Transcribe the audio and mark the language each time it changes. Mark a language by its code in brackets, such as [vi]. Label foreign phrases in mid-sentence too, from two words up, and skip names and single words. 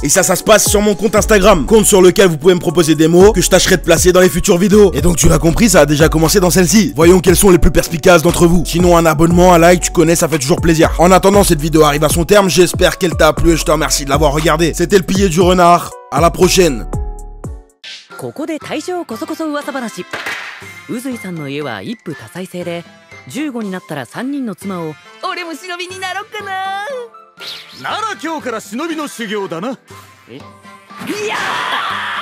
[fr] Et ça se passe sur mon compte Instagram. Compte sur lequel vous pouvez me proposer des mots que je tâcherai de placer dans les futures vidéos. Et donc tu l'as compris, ça a déjà commencé dans celle-ci. Voyons quels sont les plus perspicaces d'entre vous. Sinon, un abonnement, un like, tu connais, ça fait toujours plaisir. En attendant, cette vidéo arrive à son terme, j'espère qu'elle t'a plu et je te remercie de l'avoir regardé. C'était le pilier du renard, à la prochaine. [ja] ここで大正こそこそ噂話。宇髄さんの家は一夫多妻制で、15になったら3人の妻を。俺も忍びになろっかな。なら今日から忍びの修行だな。いやー